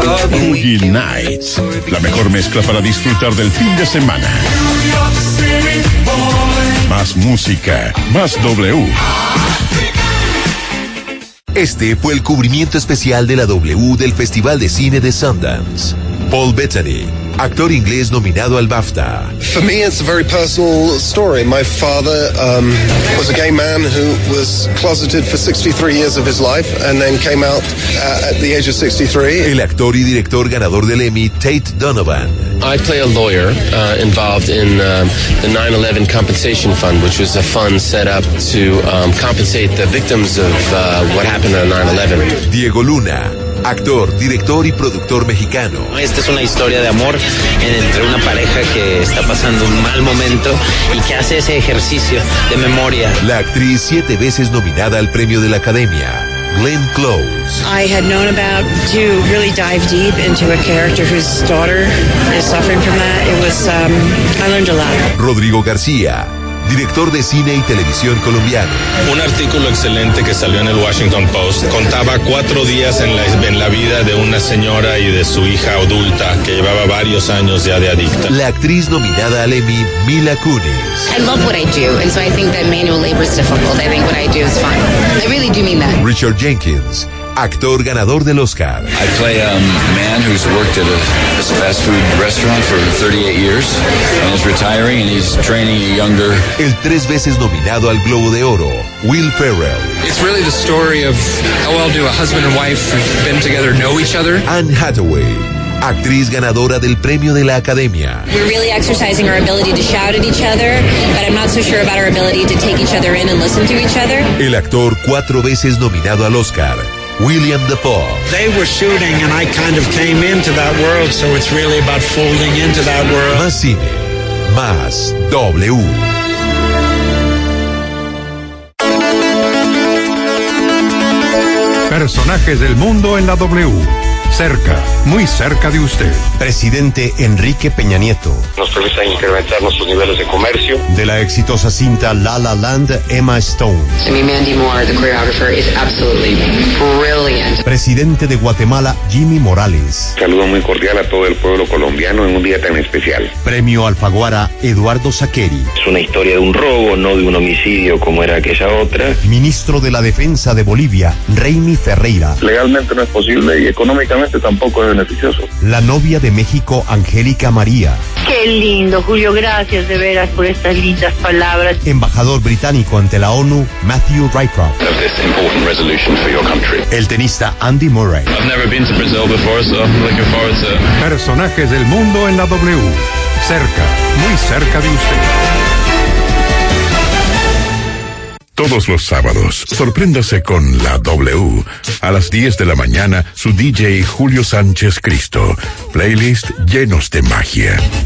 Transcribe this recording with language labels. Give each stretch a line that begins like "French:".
Spanish: Boogie Nights, la mejor mezcla para disfrutar del fin de semana. Más música, más W. Este fue el cubrimiento especial de la W del Festival de Cine de Sundance. Paul Bettany, actor inglés nominado al BAFTA.
English: For me, it's a very personal story. My father was a gay man who was closeted for 63 years of his life and then came out at the age of 63.
Spanish: El actor y director ganador del Emmy, Tate Donovan.
English: I play a lawyer involved in the 9/11 compensation fund, which was a fund set up to compensate the victims of what happened on 9/11.
Spanish: Diego Luna, actor, director y productor mexicano. Esta es una historia de amor entre una pareja que está pasando un mal momento y que hace ese ejercicio de memoria. La actriz 7 veces nominada al premio de la Academia, Glenn Close.
English: I had known about to really dive deep into a character whose daughter is suffering from that. It was I learned a lot.
Spanish: Rodrigo García, director de cine y televisión colombiano. Un artículo excelente que salió en el Washington Post contaba 4 días en la vida de una señora y de su hija adulta que llevaba varios años ya de adicta. La actriz nominada al Emmy, Mila Kunis.
English: I love what I do, and so I think that manual labor is difficult. I think what I do is fine. I really do mean that.
Spanish: Richard Jenkins, actor ganador del Oscar.
English: I play a man who's worked at a fast food restaurant for 38 years and is retiring and he's training a younger.
Spanish: El 3 veces nominado al Globo de Oro, Will Ferrell.
English: It's really the story of how well do a husband and wife who've been together know each other.
Spanish: Anne Hathaway, actriz ganadora del premio de la Academia.
English: We're really exercising our ability to shout at each other, but I'm not so sure about our ability to take each other in and listen to each other.
Spanish: El actor 4 veces nominado al Oscar, William Dafoe.
English: They were shooting and I kind of came into that world, so it's really about folding into that world.
Spanish: Más cine, más W. Personajes del mundo en la W. Cerca, muy cerca de usted. Presidente Enrique Peña Nieto. Nos permiten incrementar nuestros niveles de comercio. De la exitosa cinta La La Land, Emma Stone.
English: I mean, Mandy Moore, the choreographer, is absolutely brilliant.
Spanish: Presidente de Guatemala, Jimmy Morales. Saludo muy cordial a todo el pueblo colombiano en un día tan especial. Premio Alfaguara, Eduardo Saqueri. Es una historia de un robo, no de un homicidio como era aquella otra. Ministro de la Defensa de Bolivia, Reymy Ferreira. Legalmente no es posible y económicamente tampoco es beneficioso. La novia de México, Angélica María. Qué lindo, Julio, gracias de veras por estas lindas palabras. Embajador británico ante la ONU, Matthew Rycroft.
English: Of this important resolution for your country.
Spanish: El tenista Andy Murray.
English: I've never been to Brazil before, so I'm looking forward to.
Spanish: Personajes del mundo en la W. Cerca, muy cerca de usted. Todos los sábados, sorpréndase con la W. A las 10 de la mañana, su DJ Julio Sánchez Cristo. Playlist llenos de magia.